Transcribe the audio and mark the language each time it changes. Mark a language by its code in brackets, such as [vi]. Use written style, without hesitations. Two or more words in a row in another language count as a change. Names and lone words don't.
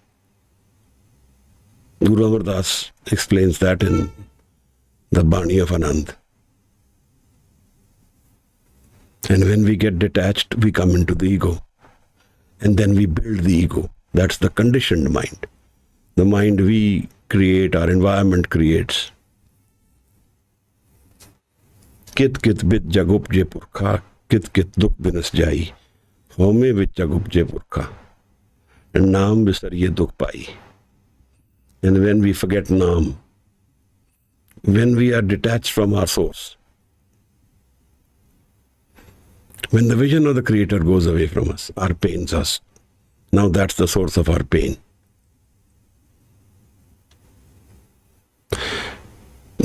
[en] Guru Amar Das explains that in the Bani of Anand. And when we get detached, we come into the ego. And then we build the ego. That's the conditioned mind. The mind we create, our environment creates. [pa] ਕਿਤੁ ਕਿਤੁ ਬਿਧਿ ਜਗੁ ਉਪਜੈ ਪੁਰਖਾ, ਕਿਤੁ ਕਿਤੁ ਦੁਖਿ ਬਿਨਸਿ ਜਾਈ. ਹਉਮੈ ਵਿਚਿ ਜਗੁ ਉਪਜੈ ਪੁਰਖਾ. And ਨਾਮਿ ਵਿਸਰਿਐ ਦੁਖੁ ਪਾਈ. [en] And when we forget naam, when we are detached from our source, when the vision of the Creator goes away from us, our pains us. Now that's the source of our pain.